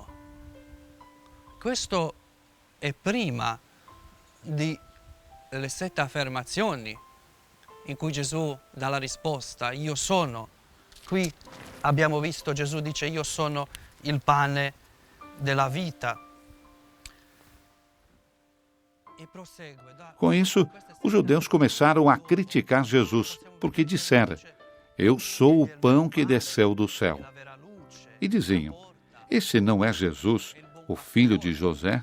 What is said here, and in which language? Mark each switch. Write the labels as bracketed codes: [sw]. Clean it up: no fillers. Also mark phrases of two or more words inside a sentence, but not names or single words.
[it] Questo è prima di le 7 affermazioni in cui Gesù dà la risposta, io sono. Qui abbiamo visto Gesù dice, io sono il pane della vita. [pt] Com isso, os judeus começaram a criticar Jesus, porque disseram, eu sou o pão que desceu do céu. E diziam, esse não é Jesus, o filho de José?